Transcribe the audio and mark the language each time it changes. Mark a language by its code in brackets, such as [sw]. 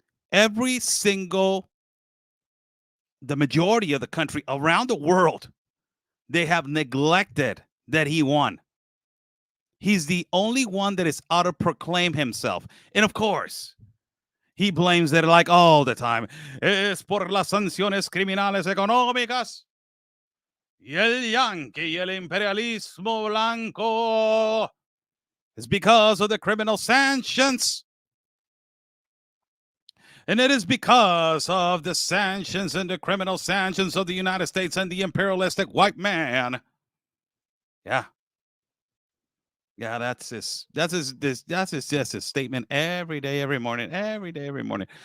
[en] The majority of the country around the world, they have neglected that he won. He's the only one that is auto-proclaimed himself. And of course, he blames it like all the time. [es] Es por las sanciones criminales económicas y el yanqui y el imperialismo blanco. [en] It's because of the criminal sanctions. And it is because of the sanctions and the criminal sanctions of the United States and the imperialistic white man. Yeah. Yeah, that's just his statement every day, every morning.